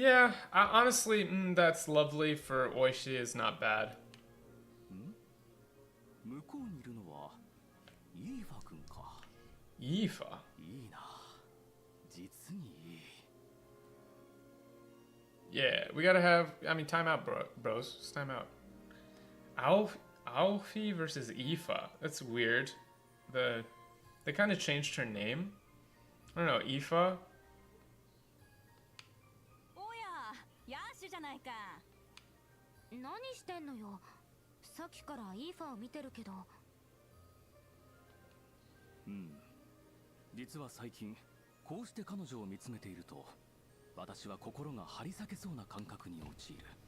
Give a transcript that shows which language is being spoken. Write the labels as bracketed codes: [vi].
[en] Yeah, honestly, that's lovely for oishi is not bad. [ja] 向こうにいるのはイーファ君か。イーファ？いいな。実にいい。 [en] Yeah, we gotta have. I mean, time out, bros. It's time out. Alfie versus Aoife. That's weird. They kind of changed her name. I don't know, Aoife. [ja] おや、ヤーシュじゃないか。何してんのよ。さっきからイーファを見てるけど。実は最近こうして彼女を見つめていると。私は心が張り裂けそうな感覚に陥る。